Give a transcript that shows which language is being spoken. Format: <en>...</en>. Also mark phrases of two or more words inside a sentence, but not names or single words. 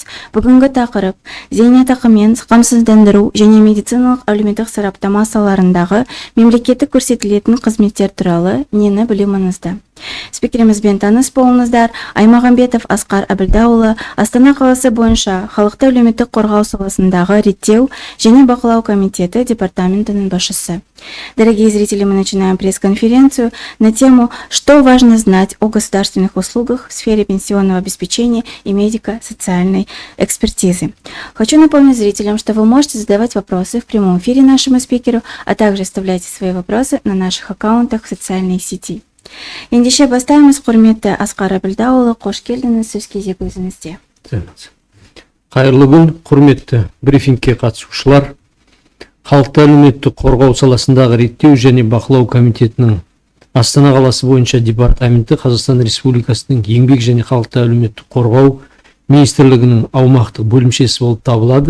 <kk>Бүгінгі тақырып зейнетақы мен қамсыздандыру және медициналық әлеуметтік сараптама салаларындағы мемлекеттік көрсетілетін қызметтер туралы нені білу маңызды. Спикерімізбен таныс болыңыздар. Аймағамбетов Асқар Әбілдаұлы, Астана қаласы бойынша халықты әлеуметтік қорғау саласындағы реттеу және бақылау комитеті департаментінің басшысы.</kk> <ru>Дорогие зрители, мы начинаем пресс-конференцию на тему «Что важно знать о государственных услугах в сфере пенсионного обеспечения и медико-социальной экспертизы». Хочу напомнить зрителям, что вы можете задавать вопросы в прямом эфире нашему спикеру, а также оставляйте свои вопросы на наших аккаунтах в социальной сети.</ru> <kk>Ендеше бастаймыз, құрметті Асқар Әбілдаұлы, қош келдіңіз, сөз кезегі өзіңізде. Қайырлы күн, құрметті брифингке қатысушылар. Халықты әлеуметтік қорғау саласындағы реттеу және бақылау комитетінің Астана қаласы бойынша департаменті Қазақстан Республикасының еңбек және халықты әлеуметтік қорғау министрлігінің аумақтық бөлімшесі болып табылады.</kk>